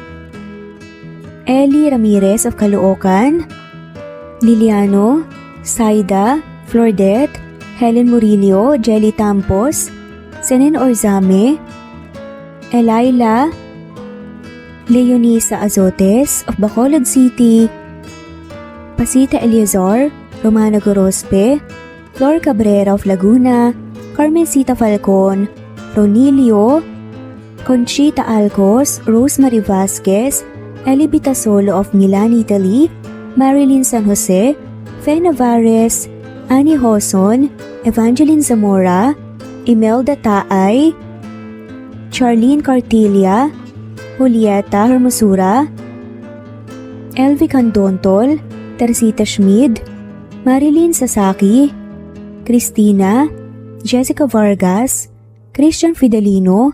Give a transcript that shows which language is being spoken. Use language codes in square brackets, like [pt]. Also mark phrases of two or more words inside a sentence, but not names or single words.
[en] Eli Ramirez of Caloocan, Liliano, Saida, Flordette, Helen Murillo, Jelly Tampos, Senen Orzame, Elaila, Leonisa Azotes of Bacolod City, Pasita Eliazar, Romana Gorospe, Flor Cabrera of Laguna, Carmencita Falcon, Ronilio, Conchita Alcos, Rosemary Vasquez, Eli Bitasolo of Milan, Italy, Marilyn San Jose, Fe Navares, Annie Hoson, Evangeline Zamora, Imelda Taay, Charlene Cartilia, Julieta Hermosura, Elvi Candontol, Teresita Schmid, Marilyn Sasaki, Christina, Jessica Vargas, Christian Fidelino,